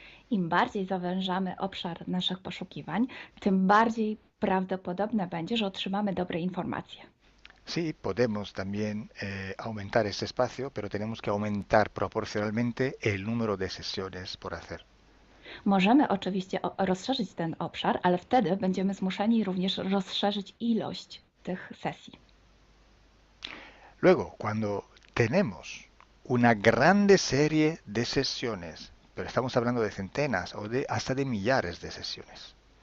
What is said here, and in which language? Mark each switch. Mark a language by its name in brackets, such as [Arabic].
[Polish] Im bardziej zawężamy obszar naszych poszukiwań, tym bardziej prawdopodobne będzie, że otrzymamy dobre informacje. [Spanish] Sí, podemos también aumentar este espacio, pero tenemos que aumentar proporcionalmente el número de sesiones por hacer. [Polish] Możemy oczywiście rozszerzyć ten obszar, ale wtedy będziemy zmuszeni również rozszerzyć ilość tych sesji. [Spanish] Luego, cuando tenemos una grande serie de sesiones, pero estamos hablando de centenas o hasta de millares de sesiones.